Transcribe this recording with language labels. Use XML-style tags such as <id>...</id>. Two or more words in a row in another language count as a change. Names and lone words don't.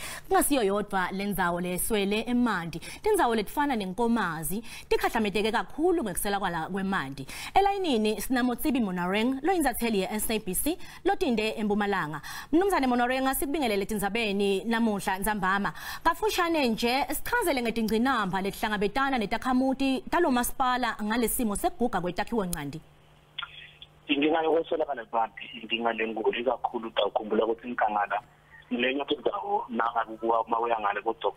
<ss>Kungasiyo yodwa lendzawo leswele emanti. Tindzawo fana nenkomazi tikhahlameteke kakhulu ngekuswelakala kwemanti. Elayinini sinamotsibi Monoreng lo inzatheli ye-SABC lotinde eMpumalanga. Mnumzane Monoreng sikubingelele Tindzabeni namuhla Nzambama. Kafushane nje sichazele ngetingcinamba letihlangabetana netakhamuti talomasipala ngalesimo sekuguga kwetakhiwo ncandi. Inkinga yokuswelakala kwemanti inkinga lenkulu kakhulu takhumbula ukuthi eNkangala lenye indawo nakakuwa mawuya ngale ko Dr.</ss>